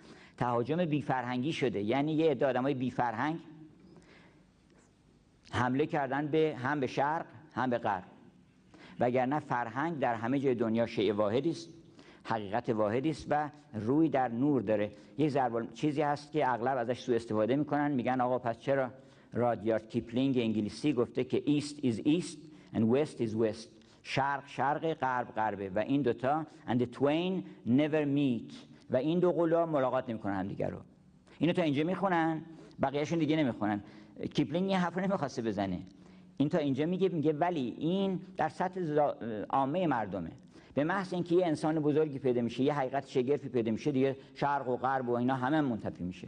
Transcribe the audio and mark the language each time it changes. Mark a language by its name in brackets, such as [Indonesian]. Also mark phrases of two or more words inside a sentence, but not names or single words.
[Persian] تهاجم بی فرهنگی شده، یعنی یه عده آدمای بی فرهنگ حمله کردن به هم به شرق هم به غرب. وگرنه فرهنگ در همه جای دنیا شیء واحدی است، حقیقت واحدی است و روی در نور داره. یک چیزی هست که اغلب ازش سوء استفاده میکنن، میگن آقا پس چرا رادیارد کیپلینگ انگلیسی گفته که [English] East is east and west is west, [Persian] شرق شرق، غرب غربه، و این دوتا [English] and the twain never meet، [Persian] و این دو قولا ملاقات نمیکنن هم دیگر رو. اینو تا اینجا میخونن، بقیه‌شون دیگه نمیخونن. کیپلینگ این حرف رو نمیخواسته بزنه. این تا اینجا میگه ولی این در سطح عامه مردمه. به محض اینکه یه انسان بزرگی پیدا میشه، یه حقیقت شگرفی پیدا میشه، دیگه شرق و غرب و اینا همه منتفی میشه.